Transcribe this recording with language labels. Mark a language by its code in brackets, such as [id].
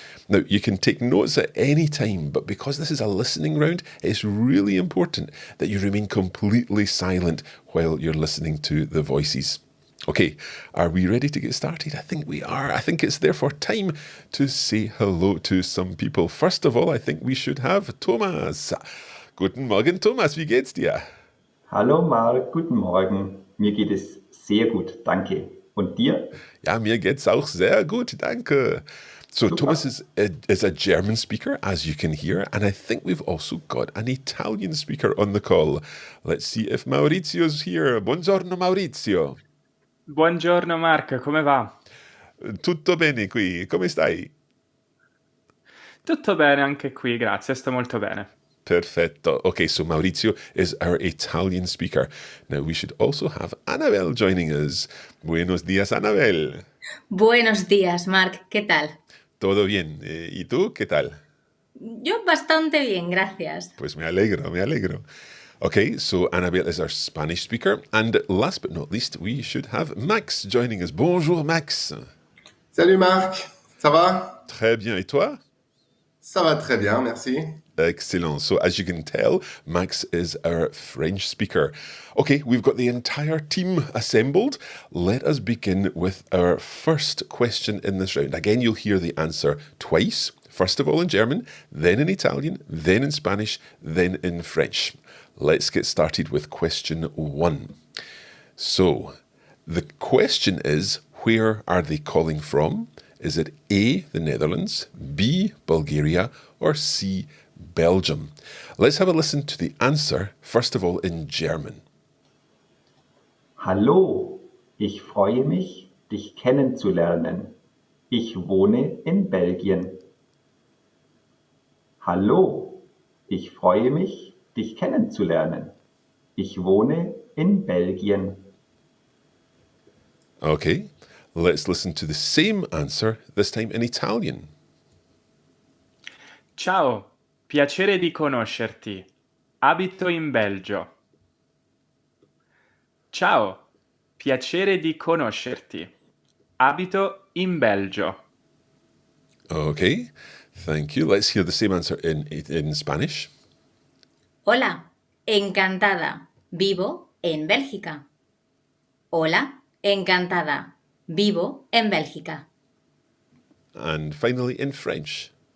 [en] Now, you can take notes at any time, but because this is a listening round, it's really important that you remain completely silent while you're listening to the voices. Okay, are we ready to get started? I think we are. I think it's therefore time to say hello to some people. First of all, I think we should have Thomas. [de] Guten Morgen, Thomas. Wie geht's dir? Hallo Marc, guten Morgen. Mir geht es sehr gut, danke. Und dir? Ja, mir geht's auch sehr gut, danke. So Super. [en] Thomas is a German speaker, as you can hear, and I think we've also got an Italian speaker on the call. Let's see if Maurizio's here. [it] Buongiorno Maurizio. Buongiorno Mark, come va? Tutto bene qui, come stai? Tutto bene anche qui, grazie, sto molto bene. Perfetto. [en] Okay, so Maurizio is our Italian speaker. Now we should also have Annabel joining us. [es] Buenos días, Annabel. Buenos días, Marc. ¿Qué tal? Todo bien. ¿Y tú, qué tal? Yo bastante bien, gracias. Pues me alegro, me alegro. [en] Okay, so Annabel is our Spanish speaker. And last but not least, we should have Max joining us. [fr] Bonjour, Max. Salut Marc, ça va? Très bien. Et toi? Ça va très bien, merci. [en] Excellent. So as you can tell, Max is our French speaker. Okay, we've got the entire team assembled. Let us begin with our first question in this round. Again, you'll hear the answer twice. First of all in German, then in Italian, then in Spanish, then in French. Let's get started with question 1. So, the question is, where are they calling from? Is it A, the Netherlands, B, Bulgaria, or C, Belgium? Let's have a listen to the answer, first of all in German. [de] Hallo, ich freue mich, dich kennenzulernen. Ich wohne in Belgien. Hallo, ich freue mich, dich kennenzulernen. Ich wohne in Belgien. [en] Okay, let's listen to the same answer, this time in Italian. [it] Ciao, piacere di conoscerti. Abito in Belgio. Ciao, piacere di conoscerti. Abito in Belgio. [en] Okay, Thank you. Let's hear the same answer in Spanish. [es] Hola, encantada. Vivo en Bélgica. Hola, encantada. Vivo en Bélgica. [en] And finally in French.